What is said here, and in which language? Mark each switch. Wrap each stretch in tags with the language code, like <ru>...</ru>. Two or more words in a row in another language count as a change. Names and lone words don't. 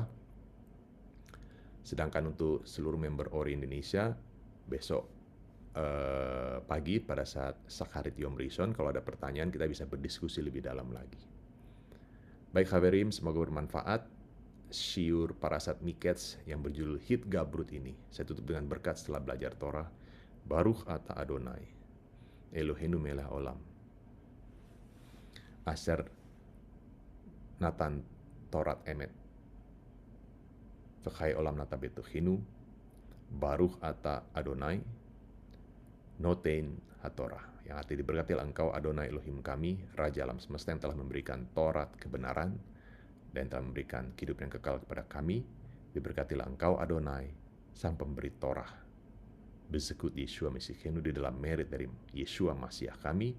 <id>Sedangkan untuk seluruh member ORI Indonesia, besok pagi pada saat</id> <he>שחרית יום ראשון,</he> <id>kalau ada pertanyaan kita bisa berdiskusi lebih dalam lagi. Baik Khaverim, semoga bermanfaat. Syiur parasat Miketz yang berjudul Hitgabrut ini saya tutup dengan berkat setelah belajar Torah.</id> <he>ברוך אתה אדוני אלוהינו מלך העולם אשר נתן תורת אמת וחיי עולם נטע בתוכנו. ברוך אתה אדוני נותן התורה,</he> <id>yang arti diberkatilah engkau Adonai Elohim kami, Raja alam semesta yang telah memberikan Torat kebenaran dan telah memberikan kehidupan yang kekal kepada kami. Diberkatilah engkau Adonai, sang pemberi Torah.</id> <he>בזכות ישוע משיחנו,</he> <id>di dalam merit dari Yeshua Masiah kami.</id>